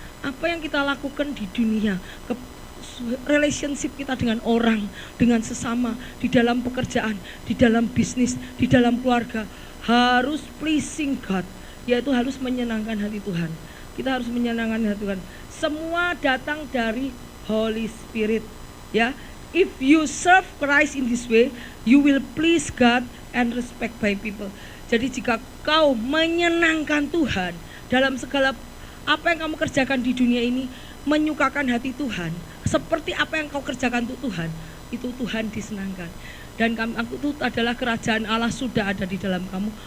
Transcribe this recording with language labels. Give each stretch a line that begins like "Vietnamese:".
Indonesian: Apa yang kita lakukan di dunia, relationship kita dengan orang, dengan sesama, di dalam pekerjaan, di dalam bisnis, di dalam keluarga, harus
English: pleasing God,
Indonesian: yaitu harus menyenangkan hati Tuhan. Kita harus menyenangkan hati Tuhan. Semua datang dari Holy Spirit, ya.
English: If you serve Christ in this way, you will please God and respect by people.
Indonesian: Jadi jika kau menyenangkan Tuhan dalam segala apa yang kamu kerjakan di dunia ini, menyukakan hati Tuhan, seperti apa yang kau kerjakan untuk Tuhan, itu Tuhan disenangkan. Dan kamu itu adalah kerajaan Allah sudah ada di dalam kamu.